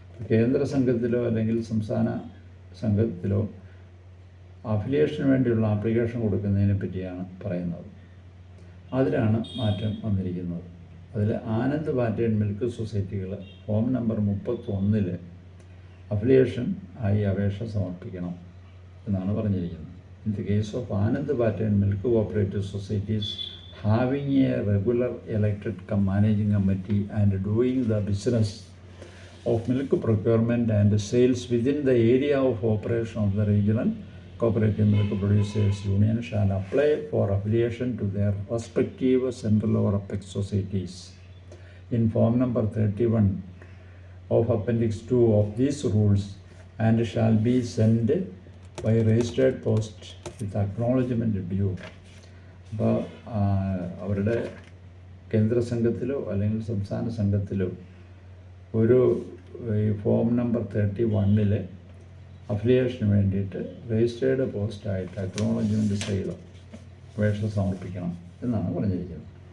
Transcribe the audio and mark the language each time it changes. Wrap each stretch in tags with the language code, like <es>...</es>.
<ml>കേന്ദ്ര സംഘത്തിലോ അല്ലെങ്കിൽ സംസ്ഥാന സംഘത്തിലോ അഫിലിയേഷന് വേണ്ടിയുള്ള ആപ്ലിക്കേഷൻ കൊടുക്കുന്നതിനെ പറ്റിയാണ് പറയുന്നത്. അതിലാണ് മാറ്റം വന്നിരിക്കുന്നത്. അതിൽ Anand pattern milk സൊസൈറ്റികൾ form number 31 affiliation ആയി അപേക്ഷ സമർപ്പിക്കണം എന്നാണ് പറഞ്ഞിരിക്കുന്നത്.</ml> <en>In the case of Anand pattern milk cooperative societies having a regular elected managing committee and doing the business of milk procurement and sales within the area of operation of the regional cooperative milk producers union shall apply for affiliation to their respective central or apex societies in form number 31 of appendix 2 of these rules and shall be sent by registered post with acknowledgement due.</en> <ml>അപ്പോൾ അവരുടെ കേന്ദ്ര സംഘത്തിലോ അല്ലെങ്കിൽ സംസ്ഥാന സംഘത്തിലോ ഒരു ഈ form number 31 അഫിലിയേഷന് വേണ്ടിയിട്ട് registered പോസ്റ്റായിട്ട് acknowledgement സഹിതം അപേക്ഷ സമർപ്പിക്കണം എന്നാണ് പറഞ്ഞിരിക്കുന്നത്.</ml>